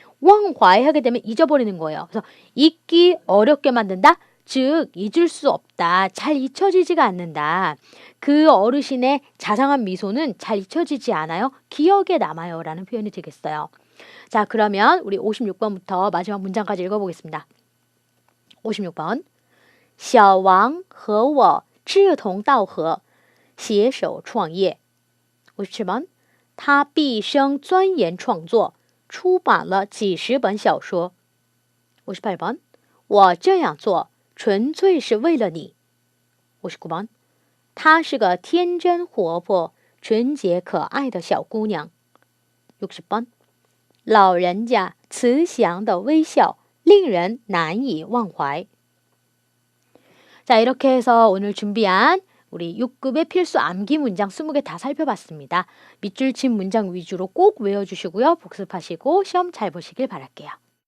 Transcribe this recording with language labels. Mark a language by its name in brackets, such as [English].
[Korean] 忘怀 하게 되면 잊어버리는 거예요. 그래서 잊기 어렵게 만든다. 즉 잊을 수 없다. 잘 잊혀지지가 않는다. 그 어르신의 자상한 미소는 잘 잊혀지지 않아요. 기억에 남아요. 라는 표현이 되겠어요. 자, 그러면 우리 56번부터 마지막 문장까지 읽어보겠습니다. [Chinese] 56번, 小王和我志同道合携手创业。 57번, 他毕生钻研创作出版了几十本小说。58번 我这样做纯粹是为了你。 59번 她是个天真活泼、纯洁可爱的小姑娘。 60번 老人家慈祥的微笑令人难以忘怀。 [Korean] 자, 이렇게 해서 오늘 준비한 우리 6급의 필수 암기 문장 20개 다 살펴봤습니다. 밑줄 친 문장 위주로 꼭 외워주시고요. 복습하시고 시험 잘 보시길 바랄게요.